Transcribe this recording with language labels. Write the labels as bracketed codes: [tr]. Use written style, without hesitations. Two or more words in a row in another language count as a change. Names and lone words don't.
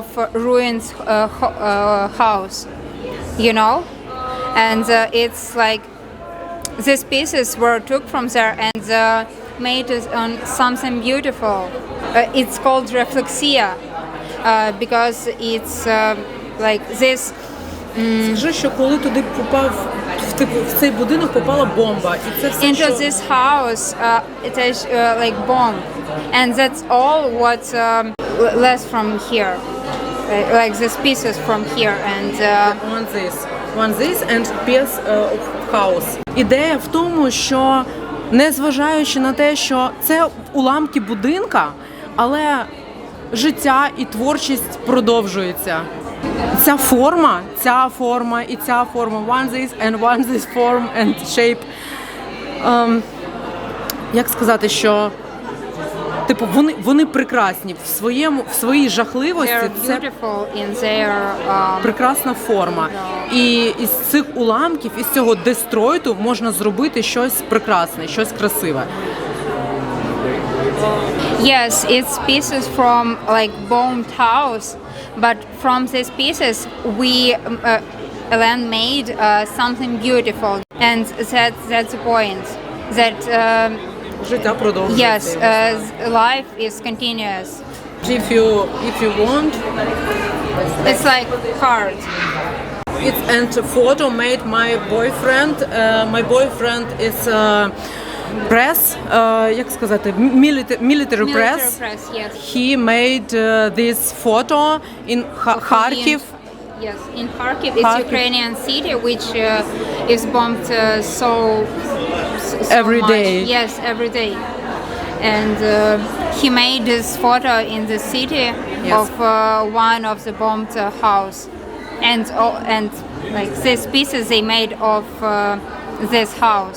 [en] ruined house, you know, and it's like these pieces were took from there and made on something beautiful. It's called reflexia because it's like this. [uk] Скажи, що коли туди попав в типу, в цей будинок попала бомба, і це все, [en] Into [uk] що... [en] this house, it is like bomb, and that's all what left from here, like these pieces from here, and One this and piece of house. [uk] Ідея в тому, що незважаючи на те, що це уламки будинка, але життя і творчість продовжується. Ця форма і ця форма, [en] one this form and shape. [uk] Як сказати, що типу вони прекрасні в своїй жахливості. Це [en] beautiful in their [uk] прекрасна форма. І із цих уламків, із цього дестройту можна зробити щось прекрасне, щось красиве. [en] Yes, it's pieces from like bombed house, but from these pieces we Ellen made something beautiful, and that's the point. That [uk] Життя продовжується. [en] yes, life is continuous. If you want, It's like hard. it's and a photo made my boyfriend. My boyfriend is press, [uk] як сказати, [en] military press. Yes. He made this photo in Kharkiv. Yes, in Kharkiv, it's Kharkiv. Ukrainian city which is bombed so Every much. day. Yes, every day. And he made this photo in the city of one of the bombed house, and like these pieces they made of this house.